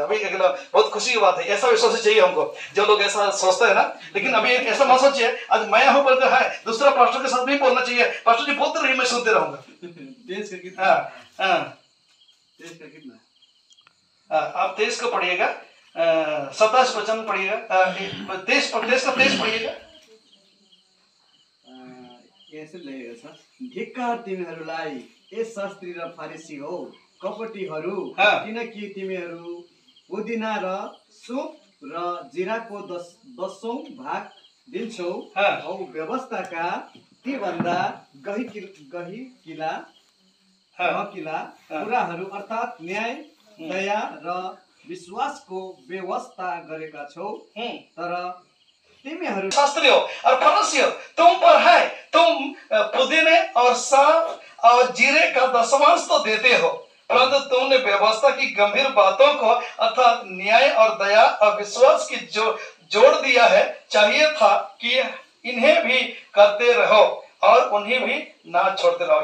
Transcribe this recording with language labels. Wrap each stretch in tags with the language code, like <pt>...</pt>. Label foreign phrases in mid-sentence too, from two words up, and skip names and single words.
<hi>अभी अगला बहुत खुशी की बात है, ऐसा विश्वास चाहिए हमको। जो लोग ऐसा सोचते हैं ना, लेकिन अभी ऐसा मत सोचिए आज मैं यहाँ पर तो है, दूसरा पास्टर के साथ भी बोलना चाहिए। पास्टर जी बोलते रहिए, मैं सुनते रहूंगा। आप 23 को पढ़िएगा, 27 वचन पढ़िएगा, 23 का 23 पढ़िएगा।</hi> <ne>यसो लेखेको छ, धिक्कार तिमीहरूलाई ए शास्त्री र फारिसी हो, कपटीहरू, किनकि तिमीहरू पुदिना र सुप र जिराको 10औं भाग दिन्छौ, औ व्यवस्थाका तीभन्दा गहिकिला हकिला कुराहरू अर्थात् न्याय दया र विश्वासको व्यवस्था गरेका छौ, तर तिमीहरू</ne> <hi>शास्त्री हो और फरसी हो, तुम पर है, तुम पुदीने और सौंफ और जीरे का दशमांश तो देते हो, परंतु तुमने व्यवस्था की गंभीर बातों को अर्थात न्याय और दया और विश्वास की जोड़ दिया है। चाहिए था कि इन्हें भी करते रहो और उन्हें भी ना छोड़ते रहो।</hi>